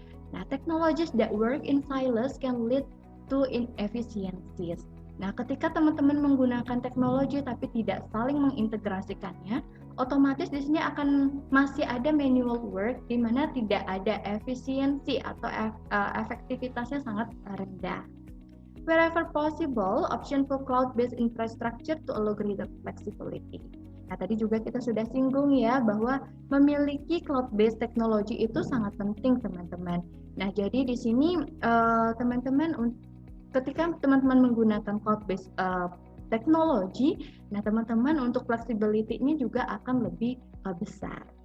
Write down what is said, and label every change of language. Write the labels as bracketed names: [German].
[English] Nah, technologies that work in silos can lead to inefficiencies. [Indonesian] Nah, ketika teman-teman menggunakan teknologi tapi tidak saling mengintegrasikannya, otomatis di sini akan masih ada manual work di mana tidak ada efisiensi atau efektivitasnya sangat rendah. [English] Wherever possible, option for cloud-based infrastructure to allow greater flexibility. [Indonesian] Nah, tadi juga kita sudah singgung ya bahwa memiliki cloud-based teknologi itu sangat penting, teman-teman. Nah, jadi di sini teman-teman ketika teman-teman menggunakan cloud-based teknologi, nah teman-teman untuk flexibility-nya juga akan lebih besar.